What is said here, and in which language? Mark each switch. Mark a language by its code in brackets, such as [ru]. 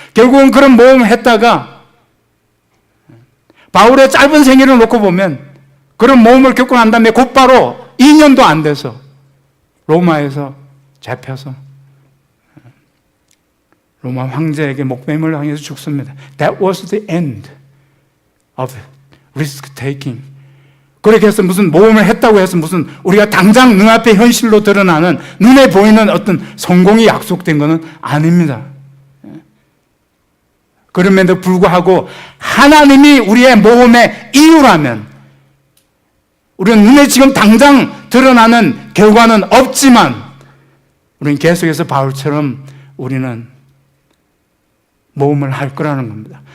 [ko] 결국은 그런 모험을 했다가 바울의 짧은 생애를 놓고 보면 그런 모험을 겪고 난 다음에 곧바로 2년도 안 돼서 로마에서 잡혀서 로마 황제에게 목베임을 당해서 죽습니다. [en] That was the end of risk taking. [ko] 그렇게 해서 무슨 모험을 했다고 해서 무슨 우리가 당장 눈앞에 현실로 드러나는 눈에 보이는 어떤 성공이 약속된 것은 아닙니다. 그럼에도 불구하고 하나님이 우리의 모험의 이유라면 우리는 눈에 지금 당장 드러나는 결과는 없지만 우리는 계속해서 바울처럼 우리는 모험을 할 거라는 겁니다.